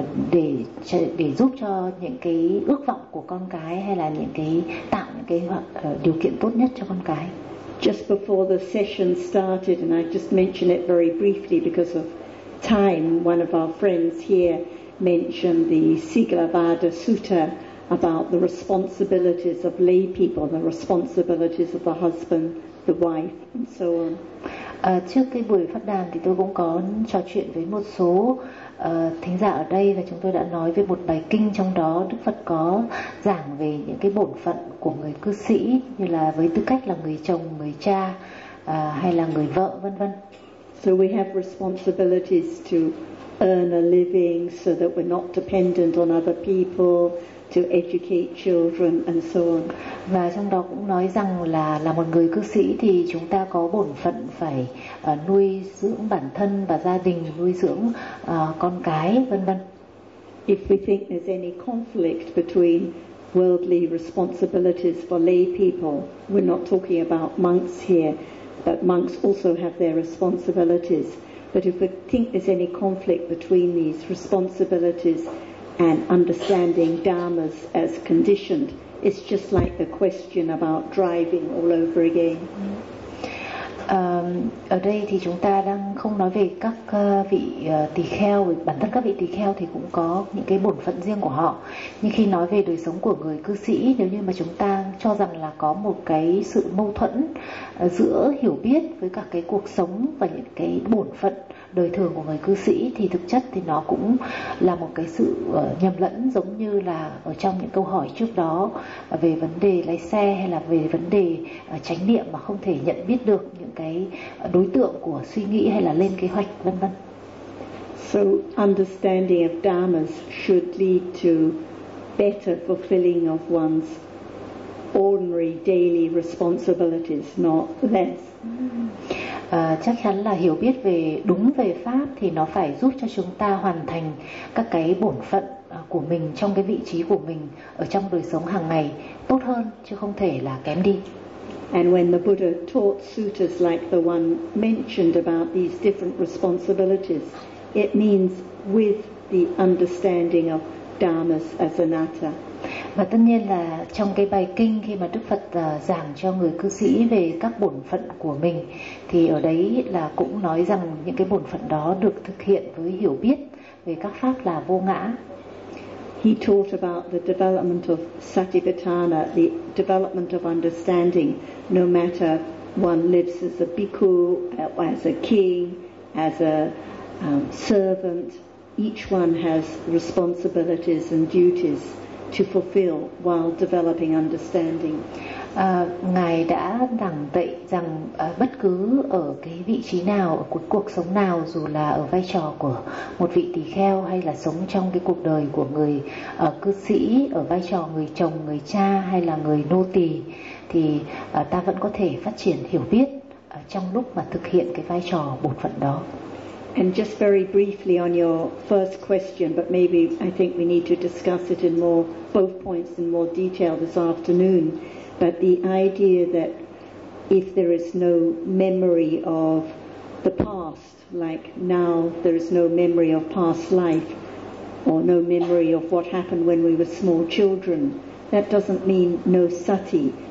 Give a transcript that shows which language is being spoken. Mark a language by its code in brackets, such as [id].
[vi] Để giúp cho những cái ước vọng của con cái hay là những cái tạo những cái điều kiện tốt nhất cho con cái. [en] Just before the session started, and I just mention it very briefly because of time, one of our friends here mentioned the Siglavada Sutta about the responsibilities of lay people, the responsibilities of the husband, the wife, and so on. [vi] Trước cái buổi phát đàn thì tôi cũng có trò chuyện với một số thính giả ở đây và chúng tôi đã nói về một bài kinh, trong đó Đức Phật có giảng về những cái bổn phận của người cư sĩ như là với tư cách là người chồng, người cha hay là người vợ, vân vân. [en] So we have responsibilities to earn a living so that we're not dependent on other people, to educate children and so on. [vi] Và trong đó cũng nói rằng là một người cư sĩ thì chúng ta có bổn phận phải nuôi dưỡng bản thân và gia đình, nuôi dưỡng con cái, vân vân. [en] If we think there's any conflict between worldly responsibilities for lay people, we're not talking about monks here, but monks also have their responsibilities. But if we think there's any conflict between these responsibilities and understanding dharmas as conditioned, it's just like the question about driving all over again. [vi] Ở đây thì chúng ta đang không nói về các vị tỳ kheo, bản thân các vị tỳ kheo thì cũng có những cái bổn phận riêng của họ. Nhưng khi nói về đời sống của người cư sĩ, nếu như mà chúng ta cho rằng là có một cái sự mâu thuẫn giữa hiểu biết với cả cái cuộc sống và những cái bổn phận đời thường của người cư sĩ, thì thực chất thì nó cũng là một cái sự nhầm lẫn, giống như là ở trong những câu hỏi trước đó về vấn đề lái xe hay là về vấn đề chánh niệm mà không thể nhận biết được những cái đối tượng của suy nghĩ hay là lên kế hoạch, vân vân. [en] So understanding of dharmas should lead to better fulfilling of one's ordinary daily responsibilities, not less. [vi] Chắc chắn là hiểu biết về đúng về pháp thì nó phải giúp cho chúng ta hoàn thành các cái bổn phận của mình trong cái vị trí của mình ở trong đời sống hàng ngày tốt hơn, chứ không thể là kém đi. [en] And when the Buddha taught suttas like the one mentioned about these different responsibilities, it means with the understanding of dharmas as anatta. [vi] Và tất nhiên là trong cái bài kinh khi mà Đức Phật giảng cho người cư sĩ về các bổn phận của mình, thì ở đấy là cũng nói rằng những cái bổn phận đó được thực hiện với hiểu biết về các pháp là vô ngã. [en] He taught about the development of satipatthana, the development of understanding, no matter one lives as a bhikkhu, as a king, as a servant, each one has responsibilities and duties to fulfill while developing understanding. [vi] Ngài đã giảng dạy rằng bất cứ ở cái vị trí nào, ở cuộc sống nào, dù là ở vai trò của một vị tỳ kheo hay là sống trong cái cuộc đời của người cư sĩ, ở vai trò người chồng, người cha hay là người nô tỳ, thì ta vẫn có thể phát triển hiểu biết trong lúc mà thực hiện cái vai trò bổn phận đó. [en] And just very briefly on your first question, but maybe I think we need to discuss it in more, both points in more detail this afternoon. But the idea that if there is no memory of the past, like now there is no memory of past life, or no memory of what happened when we were small children, that doesn't mean no sati.